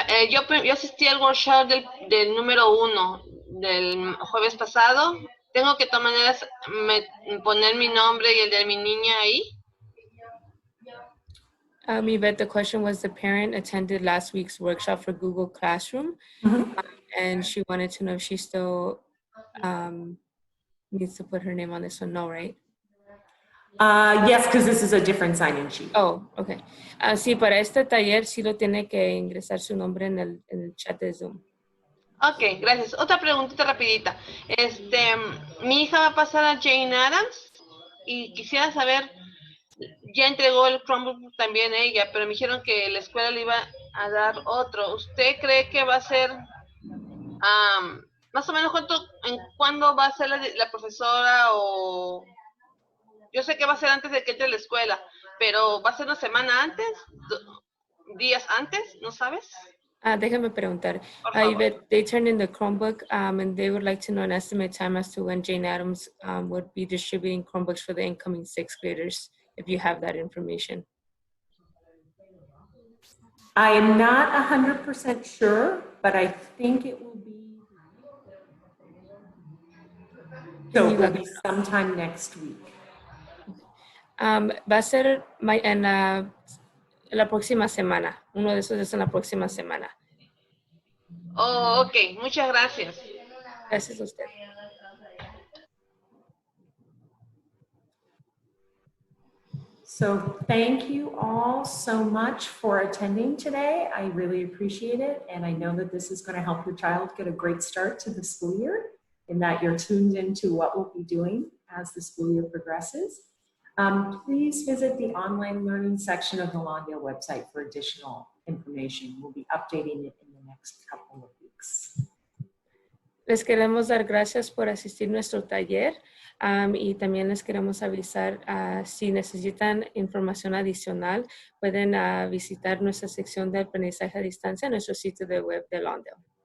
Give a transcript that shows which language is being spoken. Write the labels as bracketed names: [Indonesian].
[Spanish] Yo asistí al workshop del número 1 del jueves pasado. ¿Tengo que de todas maneras poner mi nombre y el de mi niña ahí? [English] Yvette, the question was the parent attended last week's workshop for Google Classroom, and she wanted to know if she still needs to put her name on this one. No, right? Yes, because this is a different sign-in sheet. Oh, okay. [Spanish] Sí, para este taller sí lo tiene que ingresar su nombre en el chat de Zoom. Ok, gracias. Otra preguntita rapidita. Mi hija va a pasar a Jane Addams y quisiera saber, ya entregó el Chromebook también ella, pero me dijeron que la escuela le iba a dar otro. ¿Usted cree que va a ser, más o menos cuándo va a ser la profesora o... Yo sé que va a ser antes de que entre a la escuela, pero ¿va a ser una semana antes? ¿Días antes? ¿No sabes? Déjame preguntar. Por favor. [English] They turned in the Chromebook and they would like to know an estimate time as to when Jane Addams would be distributing Chromebooks for the incoming 6th graders, if you have that information. I am not 100% sure, but I think it will be. So it will be sometime next week. [Spanish] Va a ser en la próxima semana. Uno de esos es en la próxima semana. Oh, ok. Muchas gracias. Gracias a usted. [English] So thank you all so much for attending today. I really appreciate it. And I know that this is going to help your child get a great start to the school year and that you're tuned into what we'll be doing as the school year progresses. Please visit the online learning section of the Lawndale website for additional information. We'll be updating it in the next couple of weeks. [Spanish] Les queremos dar gracias por asistir a nuestro taller y también les queremos avisar si necesitan información adicional, pueden visitar nuestra sección de aprendizaje a distancia en nuestro sitio de web de Lawndale.